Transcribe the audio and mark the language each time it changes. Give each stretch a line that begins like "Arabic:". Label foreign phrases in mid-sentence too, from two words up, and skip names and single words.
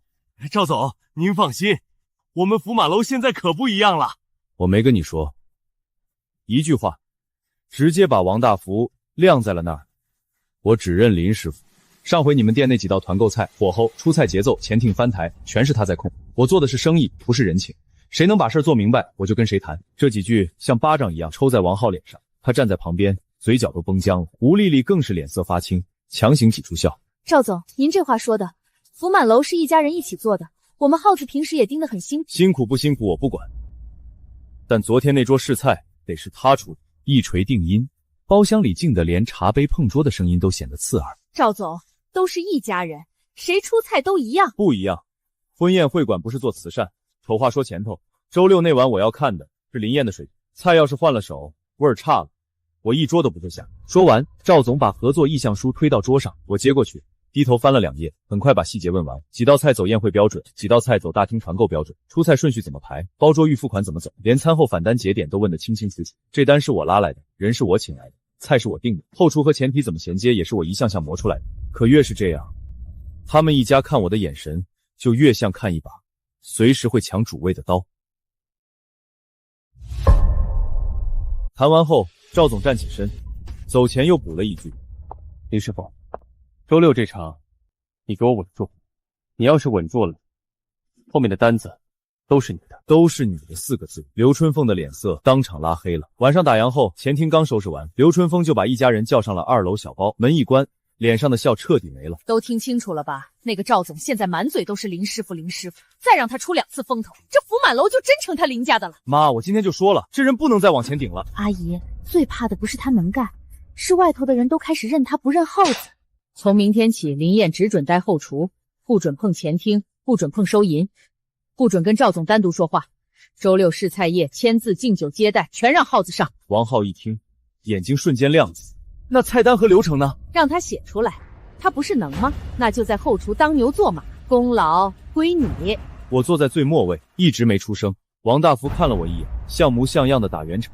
Chinese: 趙總，您放心，我們福滿樓現在可不一樣了。我沒跟你說，一句話，直接把王大福晾在了那兒。我只認林師傅。上回你們店那幾道團購菜，火候、出菜節奏、前庭翻台，全是他在控。我做的是生意，不是人情。誰能把事做明白，我就跟誰談。這幾句像巴掌一樣抽在王浩臉上，他站在旁邊，嘴角都繃僵了。吳麗麗更是臉色發青，強行擠出笑。趙總，您這話說的，福滿樓是一家人一起做的，我們浩子平时也盯得很辛苦。辛苦不辛苦我不管，但昨天那桌试菜得是他出的。一錘定音，包廂裡靜得連茶杯碰桌的聲音都顯得刺耳。趙總，都是一家人，誰出菜都一樣。不一樣，婚宴会馆不是做慈善。丑話說前頭，周六那晚我要看的是林燕的水平，菜要是換了手，味兒差了，我一桌都不會下。說完，趙總把合作意向書推到桌上，我接過去，低頭翻了2頁，很快把細節問完。幾道菜走宴會標準，幾道菜走大廳團購標準，出菜順序怎麼排，包桌預付款怎麼走，連餐後返單節點都問得清清楚楚。這單是我拉來的，人是我請來的，菜是我定的，後廚和前提怎麼銜接也是我一項項磨出來的。可越是這樣，他們一家看我的眼神就越像看一把隨時會搶主位的刀。談完後，趙總站起身，走前又補了一句： 林師傅，周六這場你給我穩住，你要是穩住了，後面的單子都是你的。都是你的4個字，劉春鳳的臉色當場拉黑了。晚上打烊後，前廳剛收拾完，劉春鳳就把一家人叫上了2樓小包，門一關，臉上的笑徹底沒了。都聽清楚了吧？那個趙總現在滿嘴都是林師傅，林師傅，再讓他出2次風頭，這福滿樓就真成他林家的了。媽，我今天就說了，這人不能再往前頂了。阿姨，最怕的不是他能干，是外頭的人都開始認他不認浩子。從明天起，林燕只准待後廚，不准碰前廳，不准碰收銀，不准跟趙總單獨說話。周六試菜業簽字敬酒接待全讓浩子上。王浩一聽，眼睛瞬間亮起。那菜單和流程呢？讓他寫出来，他不是能嗎？那就在後廚當牛做馬，功勞歸你。我坐在最末位，一直沒出聲。王大福看了我一眼，像模像樣的打圓場。